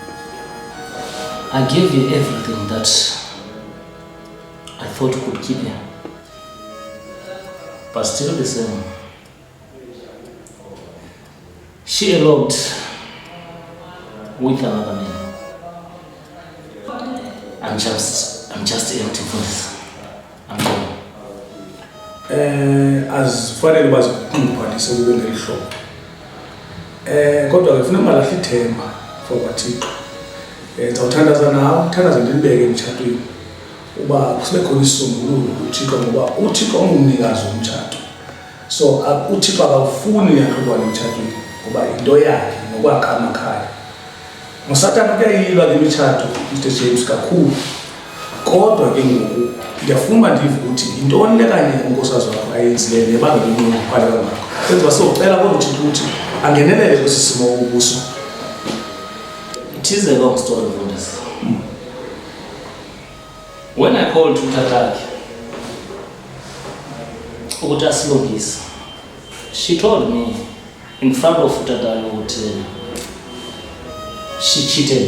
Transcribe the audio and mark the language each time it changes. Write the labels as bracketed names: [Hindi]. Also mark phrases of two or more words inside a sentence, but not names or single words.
[English] I gave you everything that I thought could keep you. But still the same. She eloped with another man. I'm just empty for this. I'm gone. [Xhosa] Azifanele bazikuphathisa kube ngelihlobo. Kodwa ngifuna ungalahli ithemba for kwaThixo. Ndizawuthandaza nawe, thandaza ndinibeke emtshatweni. Uba kusibe khona isisombululo kuThixo ngoba uThixo ungumnikazi womtshato. So uThixo akawufuni yahlukwane emtshatweni ngoba into yakhe nokwakha amakhaya. Usathana kuyayilwa le mitshato Mr James kakhulu. Kodwa ke ngoku ngiyafuna ndive ukuthi intoni le kanye uNkosazi wakho ayenzile nebanga lokuphala kangako. Senza socela kodwa uThixo ukuthi angenelele kwesisimo ubuso. [English] It is a long story for this. When I called to Tataki, she told me in front of Tataki she cheated.